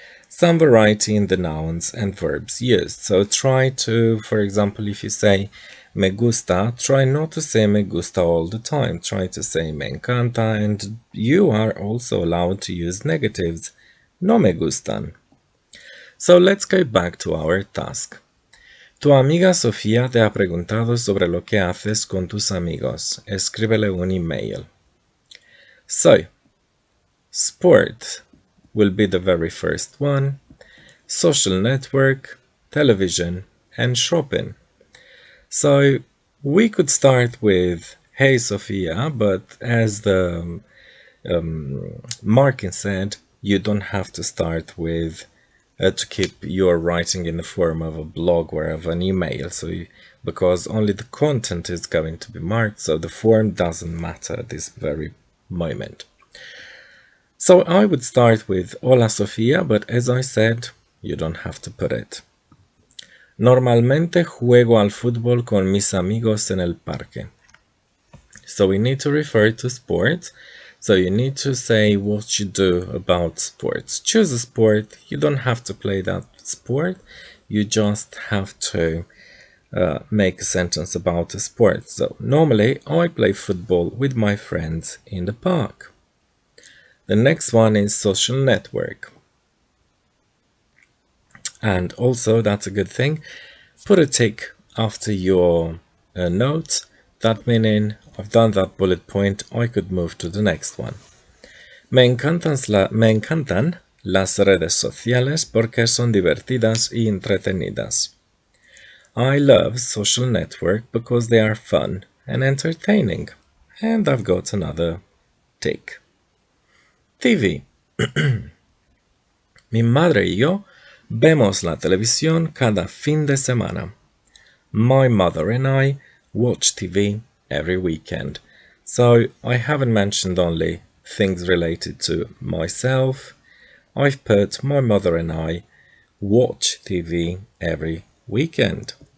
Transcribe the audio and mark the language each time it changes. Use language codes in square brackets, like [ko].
[en] Some variety in the nouns and verbs used. So try to, for example, if you say [es] me gusta, [en] try not to say me gusta all the time. Try to say [es] me encanta, [en] and you are also allowed to use negatives. [es] No me gustan. [en] So let's go back to our task. [es] Tu amiga Sofía te ha preguntado sobre lo que haces con tus amigos. Escríbele un email. [en] So, sport will be the very first one, social network, television, and shopping. So, we could start with Hey Sophia, but as the Markin said, you don't have to start with to keep your writing in the form of a blog or of an email, because only the content is going to be marked, so the form doesn't matter at this very moment. So I would start with [es] Hola Sofía, [en] but as I said, you don't have to put it. [es] Normalmente juego al fútbol con mis amigos en el parque. [en] So we need to refer to sports. So you need to say what you do about sports. Choose a sport. You don't have to play that sport. You just have to make a sentence about a sport. So normally I play football with my friends in the park. The next one is social network. And also, that's a good thing. Put a tick after your notes. That meaning I've done that bullet point, I could move to the next one. [es] Me encantan las redes sociales porque son divertidas y entretenidas. [en] I love social network because they are fun and entertaining. And I've got another tick. TV. [es] Mi madre y yo vemos la televisión cada fin de semana. [en] My mother and I watch TV every weekend. So I haven't mentioned only things related to myself. I've put my mother and I watch TV every weekend.